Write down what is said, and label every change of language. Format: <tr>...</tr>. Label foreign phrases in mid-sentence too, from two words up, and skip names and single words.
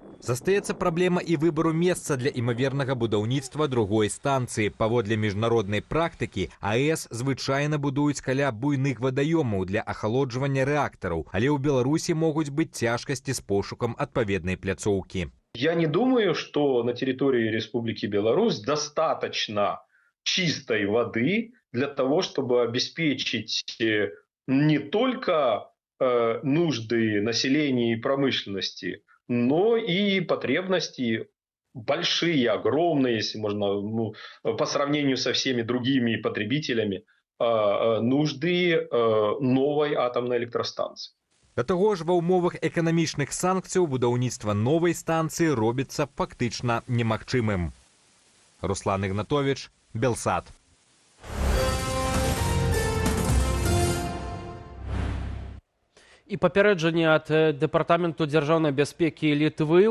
<be>Застаецца праблема і выбару месца для імавернага будаўніцтва другой станцыі. Паводле міжнароднай практыкі, АЭС звычайна будуюць каля буйных вадаёмаў для ахалоджвання рэактараў, але ў Беларусі могуць быць цяжкасці з пошукам адпаведнай пляцоўкі.</be> <ru>Я не думаю, что на территории Республики Беларусь достаточно чистой воды для того, чтобы обеспечить не только нужды населения и промышленности, но и потребности большие, огромные, если можно, по сравнению со всеми другими потребителями, нужды новой атомной электростанции.</ru> <be>Да таго ж ва ўмовах эканамічных санкцыяў будаўніцтва новай станцыі робіцца фактычна немагчымым. Руслан Игнатович, Белсат. І папярэджанне ад дэпартаменту дзяржаўнай бяспекі Літвы.</be>